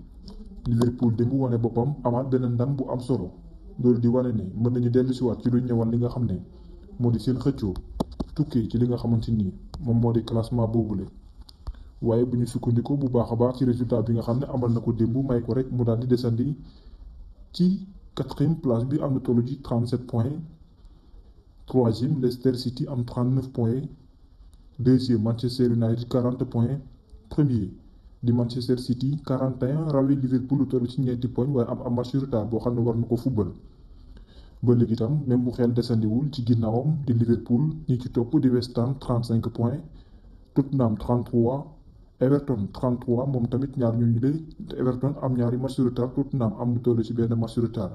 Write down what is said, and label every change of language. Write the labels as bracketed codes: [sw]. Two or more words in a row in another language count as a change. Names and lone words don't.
[wo] Liverpool démb wane boppam amaat beneen ndam bu am solo loolu di wane ne mën nañu dellu si waat ci lu ñëwal li nga xam ne moo di seen xëccoo tukkee ci li nga xamante ni moom moo di classement boobule. waaye bu ñu sukkandikoo bu baax a baax ci résultat bi nga xam ne amal na ko démb may ko rek mu daal di desandi ci 4e place bi am na tollu ci 37 points. 3e Leicester City am 39 points. 2e Manchester United 40 points. 1er di Manchester City 41 rawi Liverpool lu toll ci ñeenti points waaye am [fr] match retard [wo] boo xam ne war na ko football. ba léegi itam même bu xel desandiwul ci ginnaawam di Liverpool ñi ci topp di West Ham 35 points. Tottenham 33. Everton 33 moom tamit ñaar ñooñu de Everton am ñaari [fr] match retard [wo] Tottenham am lu toll ci benn [fr] match retard.